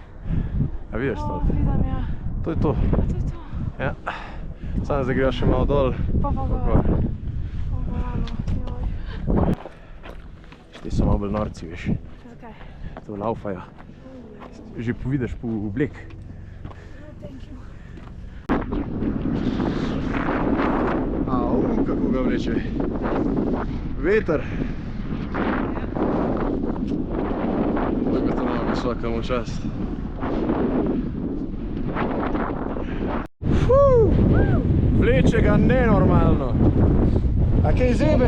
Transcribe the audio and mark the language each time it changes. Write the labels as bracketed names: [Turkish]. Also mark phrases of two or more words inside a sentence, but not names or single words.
[Slovenian] A vidiš to? Vidim, ja. To je to. A to je to? Ja. Samo zdaj greva še malo dol. Pa gor. Ti so malo bolj norci, veš. Zakaj? To laufajo. Že povidiš po oblek. [English] Thank you. [Slovenian] Au, kako ga vleče. Veter. Zagotovo vsakemu čast. Vleče ga nenormalno. A kaj zebe?